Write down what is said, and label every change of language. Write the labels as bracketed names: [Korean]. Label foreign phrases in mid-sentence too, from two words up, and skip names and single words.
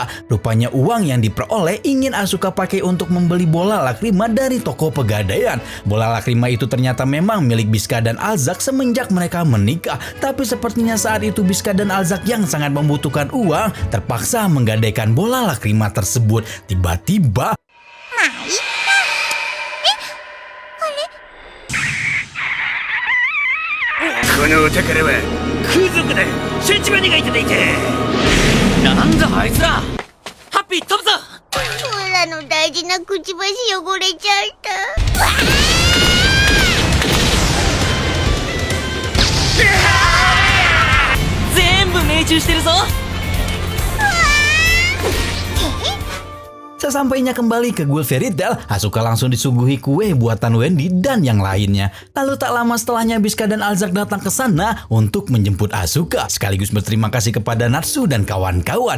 [Indonesian] Rupanya uang yang diperoleh ingin Asuka pakai untuk membeli bola lakrima dari toko pegadaian. Bola lakrima itu ternyata memang milik Biska dan Alzak semenjak mereka menikah, tapi sepertinya saat itu Biska dan Alzak yang sangat membutuhkan uang terpaksa menggadaikan bola lakrima tersebut. Tiba-tiba [Japanese] なんだあいつら。ハッピー飛ぶぞ。オラの大事なくちばし汚れちゃった。全部命中してるぞ。 [Indonesian] sesampainya kembali ke Ghoul Fairy Tail, Asuka langsung disuguhi kue buatan Wendy dan yang lainnya. Lalu tak lama setelahnya Biska dan Alzak datang ke sana untuk menjemput Asuka, sekaligus berterima kasih kepada Natsu dan kawan-kawan.